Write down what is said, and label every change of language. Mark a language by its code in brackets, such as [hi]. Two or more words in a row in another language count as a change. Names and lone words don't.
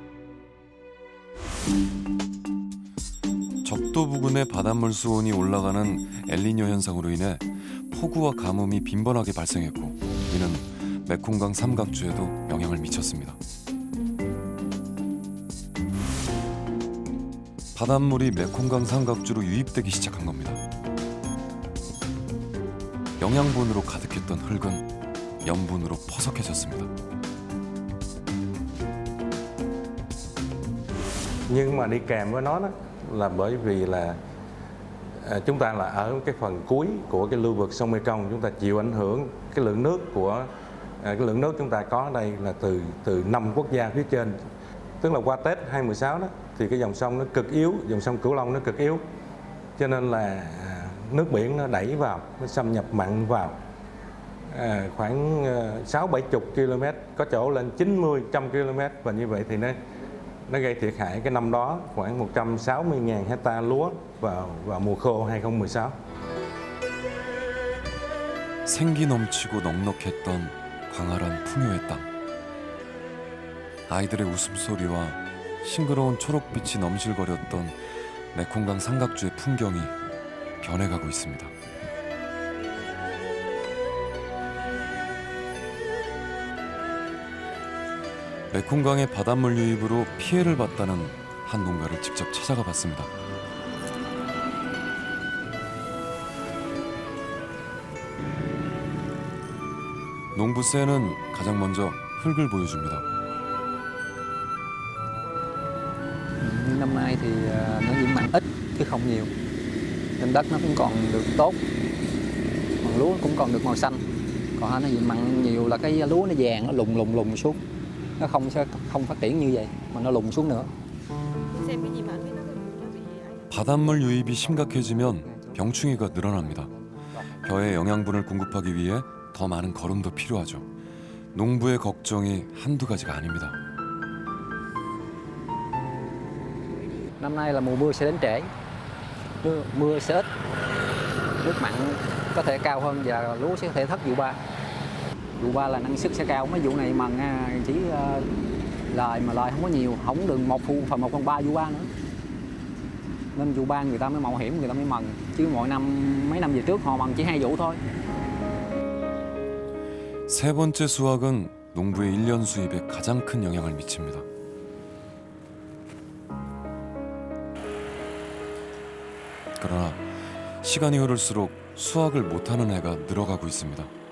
[ko] 적도 부근의 바닷물 수온이 올라가는 엘니뇨 현상으로 인해 폭우와 가뭄이 빈번하게 발생했고, 이는 메콩강 삼각주에도 영향을 미쳤습니다. 바닷물이 메콩강 삼각주로 유입되기 시작한 겁니다. 영양분으로 가득했던 흙은 염분으로 퍼석해졌습니다. [vi] Nhưng mà đi kèm với nó đó là bởi vì là chúng ta là ở cái phần cuối của cái lưu vực sông Mekong, chúng ta chịu ảnh hưởng cái lượng nước chúng ta có đây là từ 5 quốc gia phía trên, tức là qua Tết 2016 đó thì cái dòng sông nó cực yếu, dòng sông Cửu Long nó cực yếu, cho nên là nước biển nó đẩy vào, nó xâm nhập mặn vào. Khoảng 60-70 km, có chỗ lên 90-100 km, và như vậy thì nó gây thiệt hại cái năm đó khoảng 160.000 hecta lúa vào mùa khô 2016. [ko] 생기 넘치고 넉넉했던 광활한 풍요의 땅. 아이들의 웃음소리와 싱그러운 초록빛이 넘실거렸던 메콩강 삼각주의 풍경이 변해가고 있습니다. 메콩강의 바닷물 유입으로 피해를 봤다는 한 농가를 직접 찾아가 봤습니다. 농부세는 가장 먼저 흙을 보여줍니다. [vi] Năm nay thì nó nhiễm mặn ít chứ không nhiều, nên đất nó cũng còn được tốt, còn lúa cũng còn được màu xanh. Còn nó nhiễm mặn nhiều là cái lúa nó vàng, nó lùng xuống, nó không phát triển như vậy mà nó lùng xuống nữa. [ko] 바닷물 유입이 심각해지면 병충해가 늘어납니다. 벼에 영양분을 공급하기 위해 더 많은 거름도 필요하죠. 농부의 걱정이 한두 가지가 아닙니다. [vi] Năm nay là mùa mưa sẽ đến trễ, mưa sẽ ít, nước mặn có thể cao hơn và lúa sẽ có thể thất vụ 3. Vụ 3 là năng suất sẽ cao, mấy vụ này mần chỉ lời không có nhiều, không được 1/3 vụ 3 nữa. Nên vụ 3 người ta mới mạo hiểm, người ta mới mần, chứ mọi năm mấy năm về trước họ mần chỉ 2 vụ thôi. [ko] 세 번째 수확은 농부의 1년 수입에 가장 큰 영향을 미칩니다. 그러나 시간이 흐를수록 수확을 못하는 해가 늘어가고 있습니다.